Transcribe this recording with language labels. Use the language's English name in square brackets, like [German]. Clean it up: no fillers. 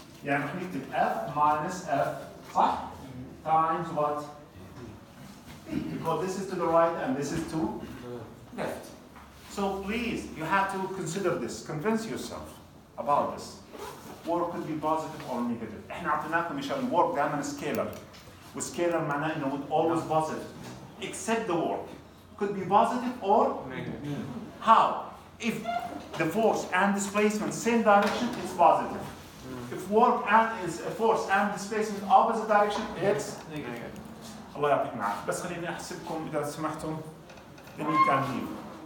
[Arabic] يعني رح نكتب F minus F, صح? [English] Times what? D. Because this is to the right and this is to left. So please, you have to consider this. Convince yourself about this. Work could be positive or negative. [Arabic] احنا اعطيناكم مثال work دائما scalar. وscalar معناه انه [English] always positive. Except the work could be positive or negative. How? If the force and displacement same direction, it's positive. If work and is a force and displacement opposite direction, it's negative. [Arabic] الله يعطيكم العافية. بس خليني احسبكم اذا سمحتم. [English] Then you can leave.